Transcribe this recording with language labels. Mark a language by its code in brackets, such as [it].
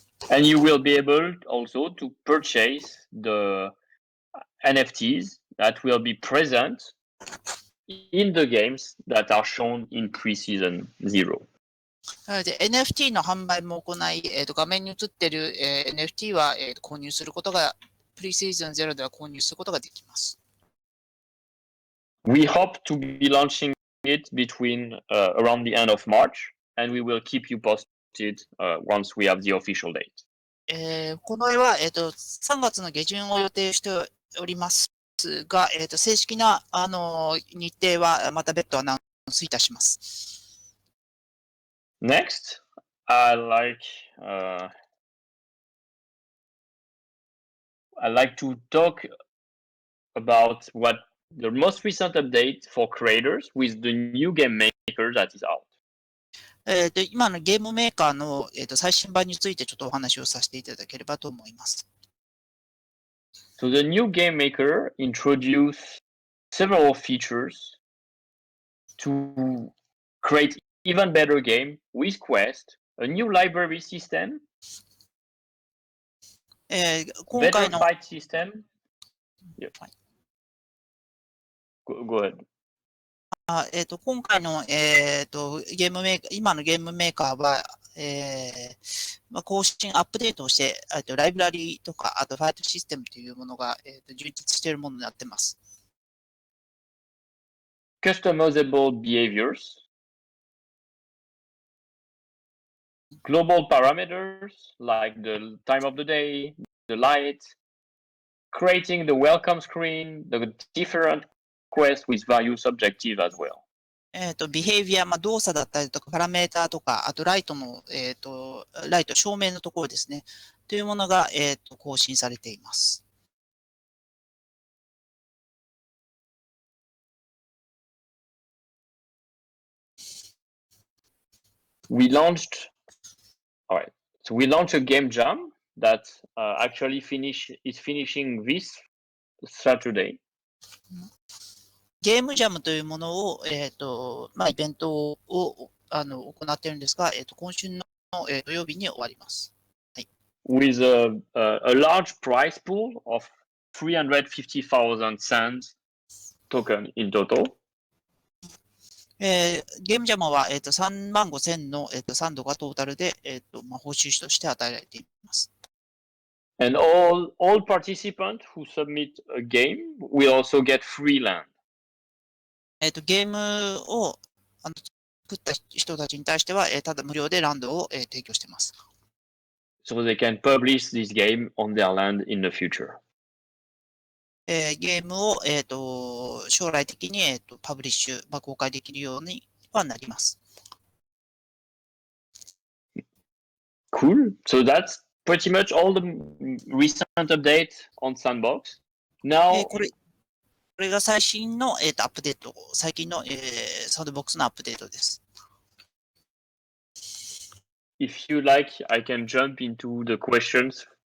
[en] And you will be able also to purchase the NFTs that will be present in the games that are shown in pre-season 0. [ja] なので NFT の販売も行い、画面に映っている、NFT は、購入することが、プリシーズン0では購入することができます。 [en] We hope to be launching it between around the end of March, and we will keep you posted once we have the official date. [ja] この絵は、3月の下旬を予定しておりますが、正式な日程はまた別途アナウンスいたします。 [en] Next, I'd like to talk about what the most recent update for creators with the new game maker that is out. [ja] 今のゲームメーカーの、最新版についてちょっとお話をさせていただければと思います。 [en] So the new game maker introduced several features to create even better game with quest, a new library system, [ja] 今 [en] better [ja] 回の [en] fight system. Yeah. Go ahead. [ja] 今回の、ゲームメーカー、今のゲームメーカーは、更新、アップデートをして、ライブラリーとか、あとファイトシステムというものが、充実しているものになっています。 [en] Customizable behaviors, global parameters like the time of the day, the light, creating the welcome screen, the different quests with various objectives as well. [ja] ビヘイビア、動作だったりとか、パラメーターとか、あとライトの、ライト、照明のところですね。というものが、更新されています。 [en] We launched, all right. So we launched a game jam that actually is finishing this Saturday. [ja] ゲームジャムというものを、イベントを行っているんですが、今週の、土曜日に終わります。 [en] With a large prize pool of 350,000 sands token in total. [ja] ゲームジャムは、35,000の、サンドがトータルで、報酬として与えられています。 [en] And all participants who submit a game will also get free land. [ja] ゲームを作った人たちに対しては、ただ無料でランドを、提供しています。 [en] So they can publish this game on their land in the future. [ja] ゲームを、将来的に、パブリッシュ、公開できるようにはなります。 [en] Cool. So that's pretty much all the recent updates on Sandbox. Now, [ja] これが最新の、アップデート、最近の、サンドボックスのアップデートです。 [en] if you like, I can jump into the questions